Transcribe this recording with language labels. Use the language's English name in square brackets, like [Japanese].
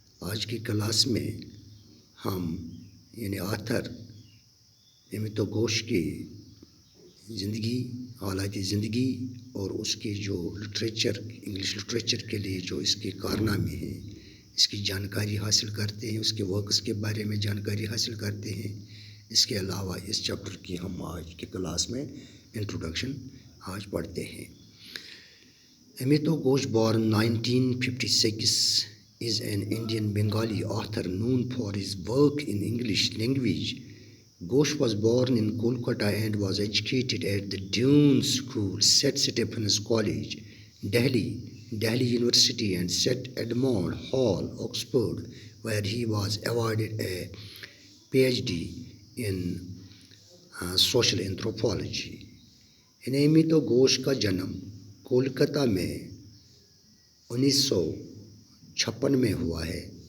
[Urdu] آج کی کلاس میں ہم آتھر امیتو گھوش کی زندگی، حالات زندگی اور اس کے جو لٹریچر، انگلش لٹریچر کے لیے جو اس کے کارنامے ہیں، اس کی جانکاری حاصل کرتے ہیں، اس کے ورکس کے بارے میں جانکاری حاصل کرتے ہیں. اس کے علاوہ اس چیپٹر کی ہم آج کی کلاس میں انٹروڈکشن آج پڑھتے ہیں. [English] Amitav Ghosh born 1956 is an Indian Bengali author known for his work in English language. Ghosh was born in Kolkata and was educated at the Dune School, St. Stephen's College, Delhi University and St. Edmund Hall, Oxford, where he was awarded a PhD in social anthropology. [Urdu] Amitav Ghosh کا جنم کولکتہ میں 1956 میں ہوا ہے.